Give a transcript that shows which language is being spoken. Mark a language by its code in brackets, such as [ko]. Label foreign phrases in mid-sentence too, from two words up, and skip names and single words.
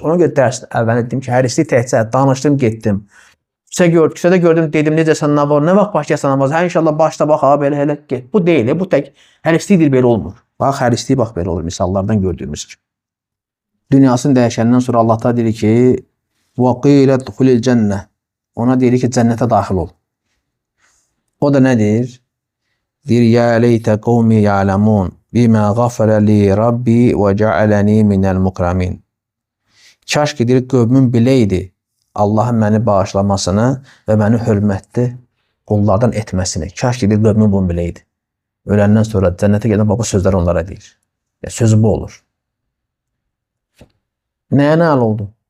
[az] Ona görə dərs əvvəl dedim ki, hərislik təhcə danışdım, getdim. Küçədə gördüm, dedim, necəsən, nə var, nə vaxt başlayasın namaz? Hə, inşallah başla, bax, belə, get. Bu deyil, bu tək hərislikdir, belə olmur. Bax, hərislik, bax, belə olur, misallardan gördüyümüz ki. Dünyasını dəyişəndən sonra Allah da deyir ki, [ar] وَقِيلَ دُخُلِ الْجَنَّةِ [az] Ona deyir ki, cənnətə daxil ol. O da nədir? Deyir, [ar] يَا لَيْتَ قَوْمِ يَعْلَمُونَ بِمَا غَفَرَ لِي رَبِّي وَجَعَلَنِي مِنَ الْمُكْرَمِينَ [az] Kaş ki, deyir, qövmüm biləydi Allahın məni bağışlamasını və məni hörmətli qullardan etməsini. Kaş ki, bir qövmüm bunu biləydi. Öləndən sonra cənnətə gedən baba sözlər onlara deyir. Sözü bu olur. Nəyə nail oldu?